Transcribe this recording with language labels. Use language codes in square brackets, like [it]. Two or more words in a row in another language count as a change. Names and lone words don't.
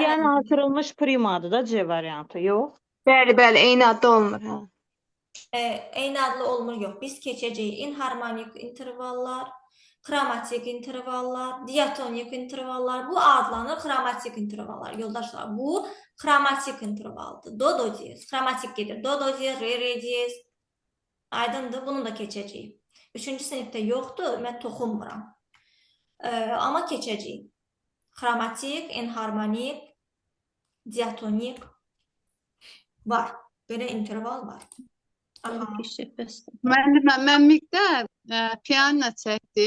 [az] Yəni artırılmış primadır da C variantı, yox? Bəli, bəli, eyni adda olmur. Hə. Eyni adlı olmur, yox. Biz keçəcəyik inharmonik intervallar, xromatik intervallar, diatonik intervallar. Bu adlanır xromatik intervallar. Yoldaşlar, bu xromatik intervaldır. Do, do diyez. Xromatik gedir. Do, do diyez, re, re diyez. Aydındır. Bunu da keçəcəyik. 3-cü sinifdə yoxdur. Mən toxunmuram. Amma keçəcəyik. Xromatik, enharmonik, diatonik var. Belə interval var. Mən miqdə piano çəkdim.